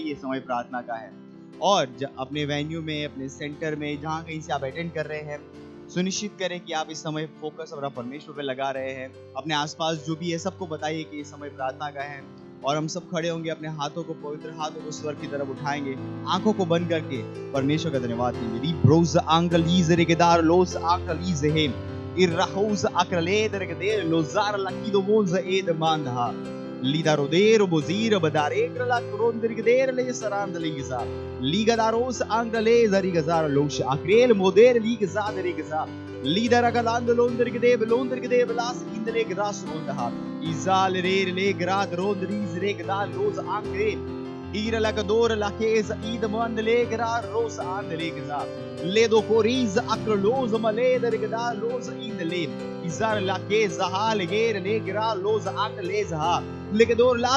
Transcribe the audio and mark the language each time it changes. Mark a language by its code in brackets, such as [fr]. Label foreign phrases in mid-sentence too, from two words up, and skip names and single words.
[hi] ये समय प्रार्थना का है और अपने वेन्यू में, अपने सेंटर में, जहां कहीं से आप अटेंड कर रहे हैं, सुनिश्चित करें कि आप इस समय फोकस अपना परमेश्वर पे लगा रहे हैं। अपने आसपास जो भी है सबको बताइए कि ये समय प्रार्थना का है और हम सब खड़े होंगे, अपने हाथों को, पवित्र हाथों को स्वर्ग की तरफ उठाएंगे, आंखों को बंद करके परमेश्वर का धन्यवाद देंगे। रीब्रोज आंगलीज रेगेदार लोस आंगलीज हेम irrahosa acraleder de lozar la kidomoza ed manda lida rodero bozira badare la krondir geder le sarand liza liga daros angaleza rigazar losh akrel moder liga deriza lida ragalando londer gede las indre gras onda izal le grad rodriz regda los angre ira la cadora la chiesa id mandle gra rosa andle gza ledo coriz acrolos maleder gda los indle izar la chiesa hal ger le gra los andle za legador las